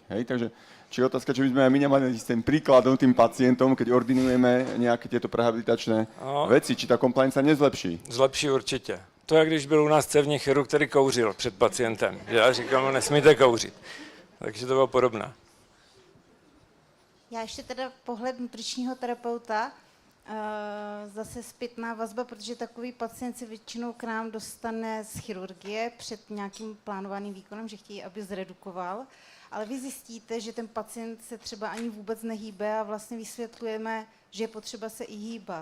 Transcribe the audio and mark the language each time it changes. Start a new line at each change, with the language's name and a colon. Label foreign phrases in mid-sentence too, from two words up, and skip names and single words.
Slovak: Hej? Takže či je otázka, či by sme aj my nemali ten príkladom tým pacientom, keď ordinujeme nejaké tieto prehabilitačné veci, či ta compliance sa nezlepší?
Czech: Zlepší určitě. To je, když byl u nás cévní chirurg, který kouřil před pacientem. Já říkám, no, nesmíte kouřit. Takže to bylo podobné. Já ještě teda pohled nutričního terapeuta, zase zpětná vazba, protože takový pacient si většinou k nám dostane z chirurgie před nějakým plánovaným výkonem, že chtějí, aby zredukoval, ale vy zjistíte, že ten pacient se třeba ani vůbec nehýbe a vlastně vysvětlujeme, že je potřeba se i hýbat.